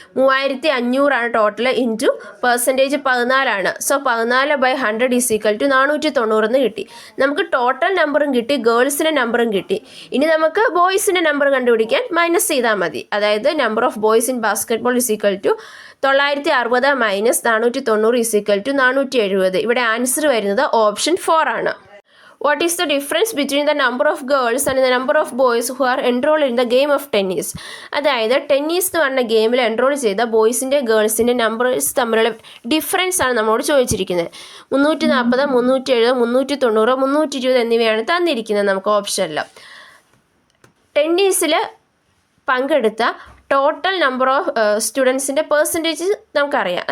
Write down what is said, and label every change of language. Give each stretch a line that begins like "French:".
English: 3500
Malayalam: ആണ്
English: total, into percentage 14 so 14/100 is equal to 490
Malayalam: എന്ന് കിട്ടി. നമുക്ക് ടോട്ടൽ നമ്പറും കിട്ടി, ഗേൾസിൻ്റെ നമ്പറും കിട്ടി. ഇനി നമുക്ക് ബോയ്സിൻ്റെ നമ്പർ കണ്ടുപിടിക്കാൻ മൈനസ് ചെയ്താൽ മതി. അതായത്
English: Number of boys in basketball is equal to 960 minus 490 is equal to 470.
Malayalam: ഇവിടെ ആൻസർ വരുന്നത് ഓപ്ഷൻ 4 ആണ്.
English: What is the difference between the number of girls and the number of boys who are enrolled in the game of tennis?
Malayalam: അതായത് tennis എന്ന് പറഞ്ഞ ഗെയിമിൽ enrol ചെയ്ത ബോയ്സിൻ്റെ ഗേൾസിൻ്റെ numbers തമ്മിലുള്ള difference ആണ് നമ്മളോട് ചോദിച്ചിരിക്കുന്നത്. 340, 370, 390, 320 എന്നിവയാണ് തന്നിരിക്കുന്നത് നമുക്ക് ഓപ്ഷനിൽ. ടെന്നീസിൽ പങ്കെടുത്ത ടോട്ടൽ നമ്പർ ഓഫ് സ്റ്റുഡൻസിൻ്റെ പെർസെൻറ്റേജ് നമുക്കറിയാം.